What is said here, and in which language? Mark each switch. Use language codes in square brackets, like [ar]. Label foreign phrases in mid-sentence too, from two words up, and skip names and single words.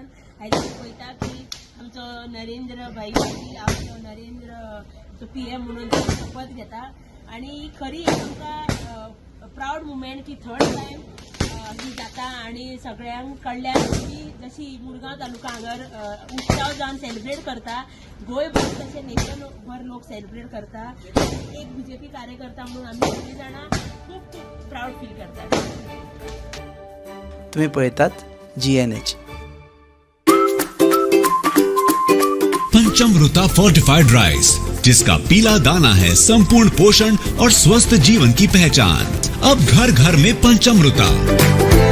[kok] आयज पळयता की आमचो नरेंद्र भाई पाटील आमचो नरेंद्र PM म्हणून शपथ घेता आणि खरी आमकां [en] proud moment [kok] की [en] 3rd time [kok] ही जाता आणि सगळ्यांक कळ्ळ्यान की जशी मुरगांव तालुका हांगर उत्सव जावन सेलिब्रेट करता, गोंयभर तशें नेशन भर लोक सेलिब्रेट करता. एक BJP कार्यकर्ता म्हणून आमी सगळीं जाणां खूब खूब [en] proud feel [kok] करतात. तुम्ही पळयतात GNH. [hi] पंचमृता [en] fortified rice, [hi] जिसका पीला दाना है संपूर्ण पोषण और स्वस्थ जीवन की पहचान. अब घर घर में पंचमृता.